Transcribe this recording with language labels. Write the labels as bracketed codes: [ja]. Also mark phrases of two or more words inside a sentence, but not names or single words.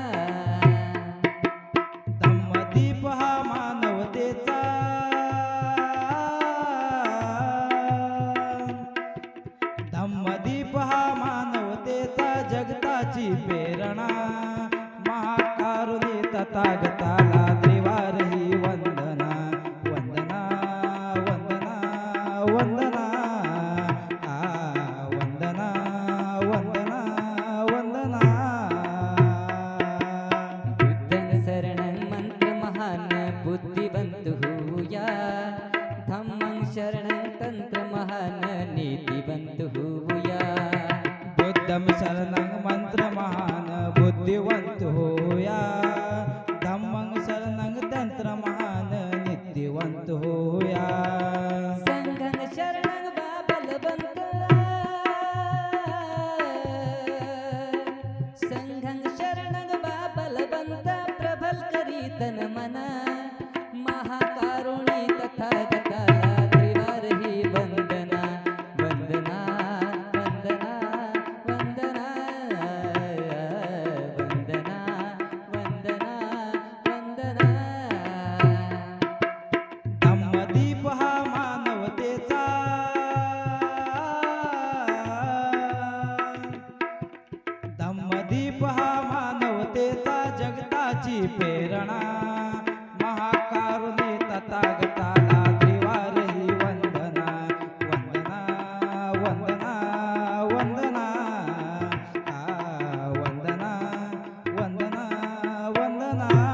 [mr] धम्मदीप हा मानवतेचा, धम्मदीप हा मानवतेचा जगताची प्रेरणा, महाकारुणी तथागताला त्रिवारही वंदना वंदना वंदना वंदना वंदना वंदना वंदना। [pi] बुद्धं शरणं [mr] मंत्र महान बुद्धिवंत होऊया, [pi] धम्मं शरणं [mr] तंत्र महान नीतिवंत होऊया। [pi] बुद्धं शरणं [mr] मंत्र महान बुद्धिवंत होया, [pi] धम्मं शरणं [mr] तंत्र महान नित्यवंत होया। [pi] संघं शरणं [mr] बलवंत, [pi] संघं शरणं [mr] बलवंत प्रबल करी तन मन, महाकारुणी तथागताला त्रिवारही वंदना वंदना वंदना वंदना वंदना वंदना वंदना। धम्मदीप हा मानवतेचा, धम्मदीप हा मानवतेचा जगताची प्रेरणा, महाकारुणी तथागताला त्रिवारही वंदना वंदना वंदना वंदना वंदना वंदना वंदना।